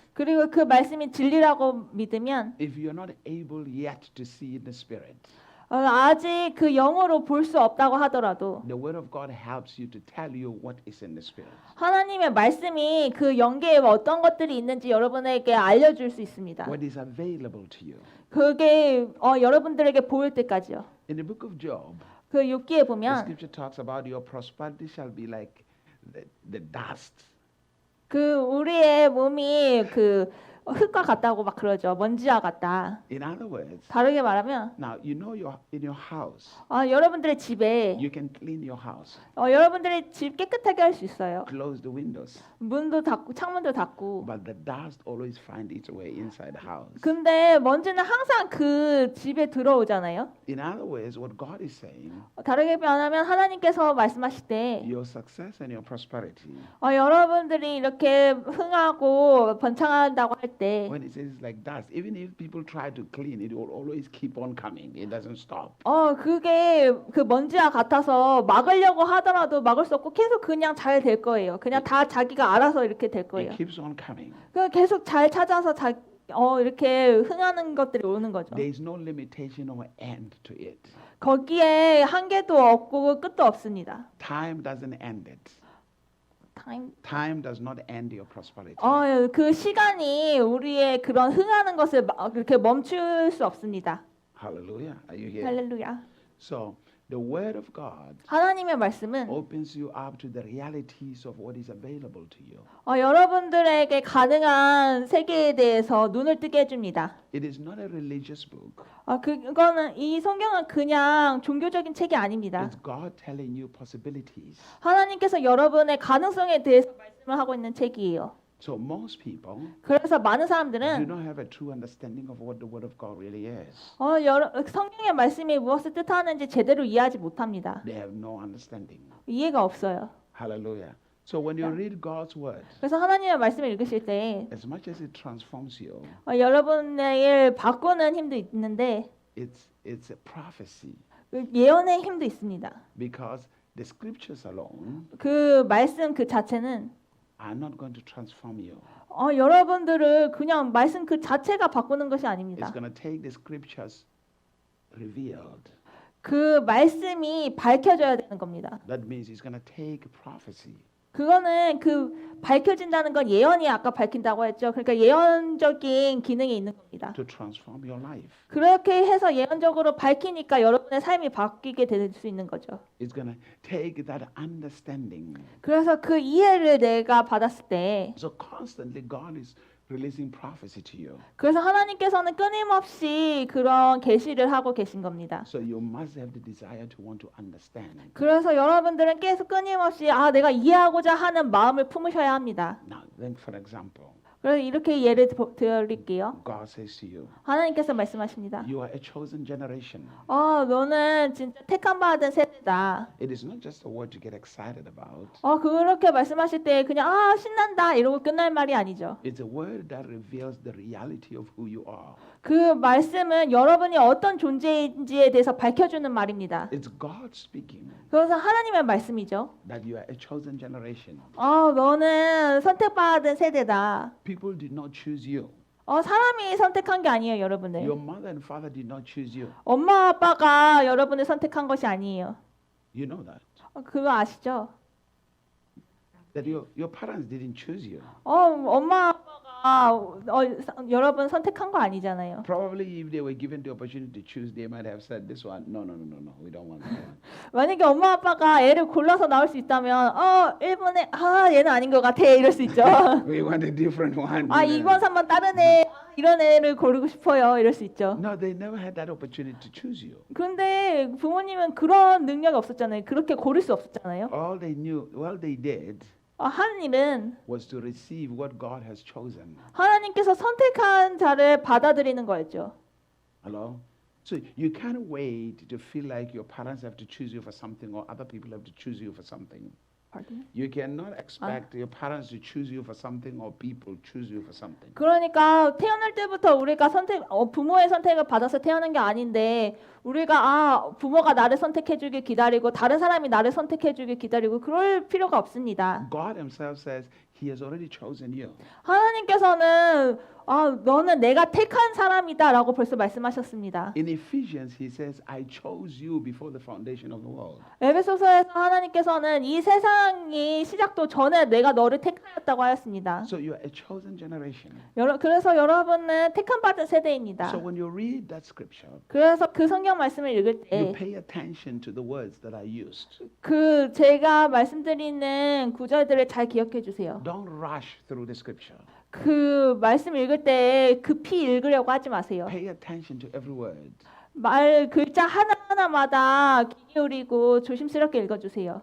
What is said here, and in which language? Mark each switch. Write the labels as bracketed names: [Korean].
[Korean] 그리고 그 말씀이 진리라고 믿으면 [English] if you're not able yet to see in the spirit, [Korean] 아직 그 영으로 볼 수 없다고 하더라도 [English] the word of God helps you to tell you what is in the spirit. [Korean] 하나님의 말씀이 그 영계에 어떤 것들이 있는지 여러분에게 알려줄 수 있습니다. [English] What is available to you. [Korean] 그게 여러분들에게 보일 때까지요. [English] In the book of Job, [Korean] 그 욥기에 보면 [English] scripture talks about your prosperity shall be like the dust. [Korean] 그 우리의 몸이 그 흙과 같다고 막 그러죠. 먼지와 같다. [English] In other words, [Korean] 다르게 말하면 [English] now you know in your house, [Korean] 여러분들의 집에 [English] you can clean your house, [Korean] 여러분들의 집 깨끗하게 할 수 있어요. [English] close the windows, [Korean] 문도 닫고 창문도 닫고. [English] but the dust always find its way inside the house. [Korean] 근데 먼지는 항상 그 집에 들어오잖아요. [English] In other words, what God is saying, [Korean] 다르게 말하면 하나님께서 말씀하실 때 [English] your success and your prosperity, [Korean] 여러분들이 이렇게 흥하고 번창한다고 할 때 [English] when it says like dust, even if people try to clean it, will always keep on coming. It doesn't stop. [Korean] 그게 그 먼지와 같아서 막으려고 하더라도 막을 수 없고 계속 그냥 잘 될 거예요. 그냥 다 자기가 알아서 이렇게 될 거예요. [English] It keeps on coming. [Korean] 그 계속 잘 찾아서 이렇게 흥하는 것들이 오는 거죠. [English] There is no limitation or end to it. [Korean] 거기에 한계도 없고 끝도 없습니다. [English] Time doesn't end it. Time does not end your prosperity. [Korean] 그 시간이 우리의 그런 흥하는 것을 그렇게 멈출 수 없습니다. [English] Hallelujah. Are you here? [Korean] 할렐루야. [English] So, the word of God [Korean] 하나님의 말씀은 [English] opens you up to the realities of what is available to you. [Korean] 여러분들에게 가능한 세계에 대해서 눈을 뜨게 해줍니다. [English] It is not a religious book. [Korean] 그거는 이 성경은 그냥 종교적인 책이 아닙니다. [English] It's God telling you possibilities. [Korean] 하나님께서 여러분의 가능성에 대해서 말씀을 하고 있는 책이에요. [English] So most people [Korean] 그래서 많은 [English] do [Korean] 사람들은 [English] not have a true understanding of what the word of God really is. [Korean] 성경의 말씀이 무엇을 뜻하는지 제대로 이해하지 못합니다. [English] They have no understanding. [Korean] 이해가 없어요. [English] Hallelujah. So when you read God's word, [Korean] 그래서 하나님의 말씀을 읽으실 때 [English] as much as it transforms you, [Korean] 여러분의 바꾸는 힘도 있는데 [English] it's a prophecy [Korean] 예언의 힘도 있습니다. [English] because the scriptures alone [Korean] 그 말씀 그 자체는 [English] are not going to transform you. [Korean] 여러분들을 그냥 말씀 그 자체가 바꾸는 것이 아닙니다. [English] It's going to take the scriptures revealed. [Korean] 그 말씀이 밝혀져야 되는 겁니다. [English] That means it's going to take prophecy. [Korean] 그거는 그 밝혀진다는 건 예언이 아까 밝힌다고 했죠. 그러니까 예언적인 기능이 있는 겁니다. [English] To transform your life. [Korean] 그렇게 해서 예언적으로 밝히니까 여러분의 삶이 바뀌게 될 수 있는 거죠. [English] It's going to take that understanding. [Korean] 그래서 그 이해를 내가 받았을 때 [English] So constantly God is releasing prophecy to you. [Korean] 그래서 하나님께서는 끊임없이 그런 계시를 하고 계신 겁니다. [English] So you must have the desire to want to understand. [Korean] 그래서 여러분들은 계속 끊임없이 내가 이해하고자 하는 마음을 품으셔야 합니다. [English] Now, then, for example, [Korean] 그래서 이렇게 예를 드릴게요. [English] God says to you, [Korean] 하나님께서 말씀하십니다. [English] you are a chosen generation. [Korean] 너는 진짜 택함 받은 세대다. [English] It is not just a word to get excited about. [Korean] 그렇게 말씀하실 때 그냥 신난다 이러고 끝날 말이 아니죠. [English] It's a word that reveals the reality of who you are. [Korean] 그 말씀은 여러분이 어떤 존재인지에 대해서 밝혀주는 말입니다. [English] It's God speaking [Korean] 그래서 하나님의 말씀이죠. [English] that you are a chosen generation. [Korean] 너는 선택받은 세대다. [English] People did not choose you. [Korean] 사람이 선택한 게 아니에요, 여러분을. [English] Your mother and father did not choose you. [Korean] 엄마 아빠가 여러분을 선택한 것이 아니에요. [English] You know that. [Korean] 그거 아시죠? [English] That your parents didn't choose you. [Korean] 엄마 아빠가 여러분 선택한 거 아니잖아요. [English] Probably if they were given the opportunity to choose, they might have said, "This one, no, we don't want that one." [Korean] 만약에 엄마 아빠가 애를 골라서 나올 수 있다면 1번에 얘는 아닌 것 같아 이럴 수 있죠. [English] We want a different one. [Korean] 2번, 3번 다른 애 이런 애를 고르고 싶어요 이럴 수 있죠. [English] No, they never had that opportunity to choose you. [Korean] 그런데 부모님은 그런 능력이 없었잖아요. 그렇게 고를 수 없었잖아요. [English] All they did [Korean] 한 일은 [English] was to receive what God has chosen. [Korean] 하나님께서 선택한 자를 받아들이는 거였죠. [English] Hello? So you can't wait to feel like your parents have to choose you for something or other people have to choose you for something. You cannot expect your parents to choose you for something or people choose you for something. [Korean] 그러니까 태어날 때부터 우리가 부모의 선택을 받아서 태어난 게 아닌데 우리가 부모가 나를 선택해주길 기다리고 다른 사람이 나를 선택해주길 기다리고 그럴 필요가 없습니다. [English] God Himself says He has already chosen you. [Korean] 하나님께서는 너는 내가 택한 사람이다라고 벌써 말씀하셨습니다. [English] In Ephesians, He says, "I chose you before the foundation of the world." [Korean] 에베소서에서 하나님께서는 이 세상이 시작도 전에 내가 너를 택하였다고 하였습니다. [English] So you are a chosen generation. [Korean] 그래서 여러분은 택함 받은 세대입니다. [English] So when you read that scripture, [Korean] 그래서 그 성경 말씀을 읽을 [English] you [Korean] 때 [English] pay attention to the words that I used. [Korean] 제가 말씀드리는 구절들을 잘 기억해 주세요. [English] Don't rush through the scripture. [Korean] 그 말씀 읽을 때 급히 읽으려고 하지 마세요. [English] Pay attention to every word. [Korean] 글자 하나하나마다 귀 기울이고 조심스럽게 읽어주세요.